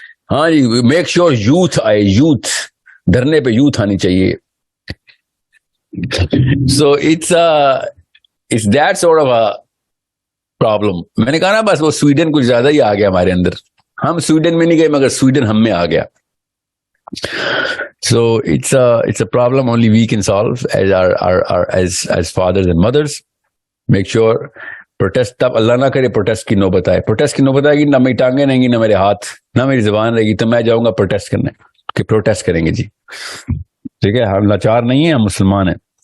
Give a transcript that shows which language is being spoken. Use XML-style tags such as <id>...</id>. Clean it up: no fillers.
<ur>ہاں جی,</ur> <en>make sure</en> <ur>youth آئے, youth دھرنے پہ یوتھ آنی چاہیے.</ur> <en>So it's that sort of a problem.</en> <ur>میں نے کہا نا بس وہ سویڈن کچھ زیادہ ہی آ گیا ہمارے اندر. ہم سویڈن میں نہیں گئے مگر سویڈن ہم میں آ گیا.</ur> <en>So it's a problem only we can solve as as fathers and mothers. Make sure protest.</en> <ur>تب اللہ نہ کرے پروٹیسٹ کی نوبت آئے. پروٹیسٹ کی نوبت آئے گی, نہ میری ٹانگیں رہیں گی, نہ میرے ہاتھ, نہ میری زبان رہے گی, تو میں جاؤں گا پروٹیسٹ کرنے کہ پروٹیسٹ کریں گے جی. ٹھیک ہے, ہم لاچار نہیں ہیں, ہم مسلمان ہیں.</ur>